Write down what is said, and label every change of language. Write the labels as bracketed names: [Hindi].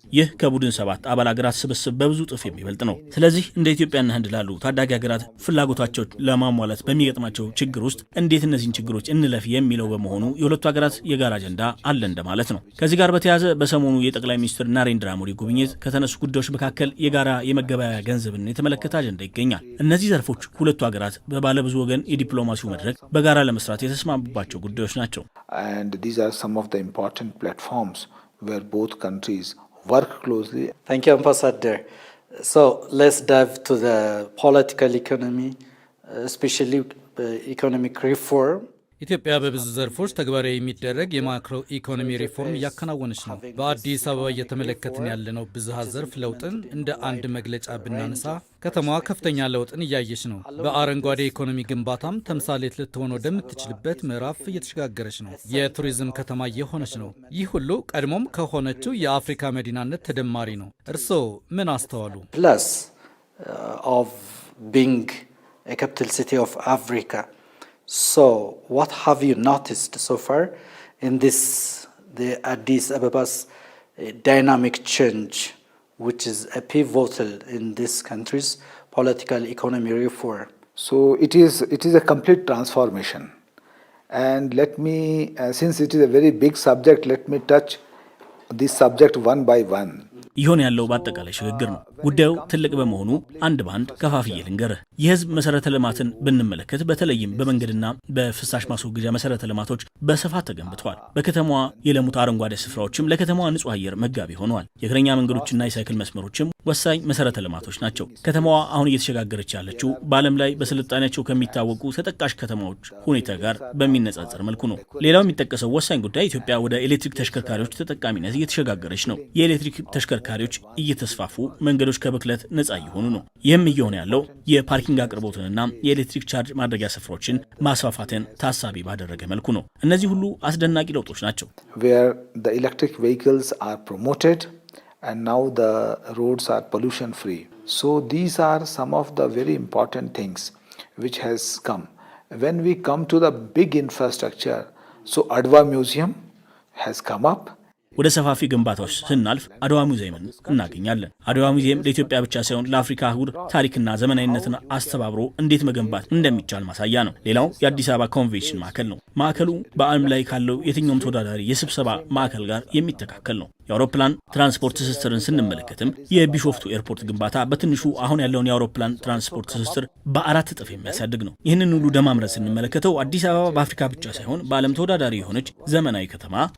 [Amharic] ይህ ከቡድን 7 አባል ሀገራት ስብስብ በብዙ ጥፍ የሚበልጥ ነው። ስለዚህ እንደ ኢትዮጵያና ህንድ ላሉ ታዳጊ ሀገራት ፍላጎታቸው ለማሟላት በሚገጥማቸው ችግር ውስጥ እንዴት እነዚህን ችግሮች እንለፍ የሚለው በመሆኑ የሁለቱ ሀገራት የጋራ አጀንዳ አለ እንደማለት ነው። ከዚህ ጋር በተያያዘ በሰሞኑ የጠቅላይ ሚኒስትር ናሬንድራ ሞዲ ጉብኝት ከተነሱ ጉዳዮች መካከል የጋራ የመገበያያ ገንዘብን የተመለከተ አጀንዳ ይገኛል። እነዚህ ዘርፎች ሁለቱ ሀገራት በባለብዙ ወገን የዲፕሎማሲው መድረክ በጋራ ለመስራት የተስማሙባቸው ጉዳዮች ናቸው። [English] And these are some of the important platforms where both countries work closely. Thank you, Ambassador. So let's dive to the political economy, especially economic reform. [Amharic] ኢትዮጵያ በብዙ ዘርፎች ተግባራዊ የሚደረግ የማክሮ ኢኮኖሚ ሪፎርም እያከናወነች ነው። በአዲስ አበባ እየተመለከትን ያለነው ብዝሃ ዘርፍ ለውጥን እንደ አንድ መግለጫ ብናነሳ ከተማዋ ከፍተኛ ለውጥን እያየች ነው። በአረንጓዴ ኢኮኖሚ ግንባታም ተምሳሌት ልትሆን ወደምትችልበት ምዕራፍ እየተሸጋገረች ነው። የቱሪዝም ከተማ እየሆነች ነው። ይህ ሁሉ ቀድሞም ከሆነችው የአፍሪካ መዲናነት ተደማሪ ነው። እርስዎ ምን አስተዋሉ? [English] Plus of being a capital city of Africa. So, what have you noticed so far in the Addis Abeba's dynamic change, which is a pivotal in this country's political economy reform? So it is a complete transformation. And let me, since it is a very big subject, let me touch this subject one by one. [Amharic] ይሆን ያለው በአጠቃላይ ሽግግር ነው። ጉዳዩ ትልቅ በመሆኑ አንድ ባንድ ከፋፍዬ ልንገርህ። የህዝብ መሰረተ ልማትን ብንመለከት በተለይም በመንገድና በፍሳሽ ማስወገጃ መሰረተ ልማቶች በስፋት ተገንብተዋል። በከተማዋ የለሙት አረንጓዴ ስፍራዎችም ለከተማዋ ንጹህ አየር መጋቢ ሆነዋል። የእግረኛ መንገዶችና የሳይክል መስመሮችም ወሳኝ መሰረተ ልማቶች ናቸው። ከተማዋ አሁን እየተሸጋገረች ያለችው በዓለም ላይ በስልጣኔያቸው ከሚታወቁ ተጠቃሽ ከተማዎች ሁኔታ ጋር በሚነጻጸር መልኩ ነው። ሌላው የሚጠቀሰው ወሳኝ ጉዳይ ኢትዮጵያ ወደ ኤሌክትሪክ ተሽከርካሪዎች ተጠቃሚነት እየተሸጋገረች ነው። የኤሌክትሪክ ተሽከርካሪዎች እየተስፋፉ መንገዶች ከብክለት ነጻ እየሆኑ ነው። ይህም እየሆነ ያለው የፓርኪንግ አቅርቦትንና የኤሌክትሪክ ቻርጅ ማድረጊያ ስፍራዎችን ማስፋፋትን ታሳቢ ባደረገ መልኩ ነው። እነዚህ ሁሉ አስደናቂ ለውጦች ናቸው። [English] Where the electric vehicles are promoted and now the roads are pollution free. So these are some of the very important things which has come. When we come to the big infrastructure, so Adwa Museum has come up. [Amharic] ወደ ሰፋፊ ግንባታዎች ስናልፍ አድዋ ሙዚየምን እናገኛለን። አድዋ ሙዚየም ለኢትዮጵያ ብቻ ሳይሆን ለአፍሪካ አህጉር ታሪክና ዘመናዊነትን አስተባብሮ እንዴት መገንባት እንደሚቻል ማሳያ ነው። ሌላው የአዲስ አበባ ኮንቬንሽን ማዕከል ነው። ማዕከሉ በዓለም ላይ ካለው የትኛውም ተወዳዳሪ የስብሰባ ማዕከል ጋር የሚተካከል ነው። የአውሮፕላን ትራንስፖርት ትስስርን ስንመለከትም የቢሾፍቱ ኤርፖርት ግንባታ በትንሹ አሁን ያለውን የአውሮፕላን ትራንስፖርት ትስስር በ4 እጥፍ የሚያሳድግ ነው። ይህንን ሁሉ ደማምረን ስንመለከተው አዲስ አበባ በአፍሪካ ብቻ ሳይሆን በዓለም ተወዳዳሪ የሆነች ዘመናዊ ከተማ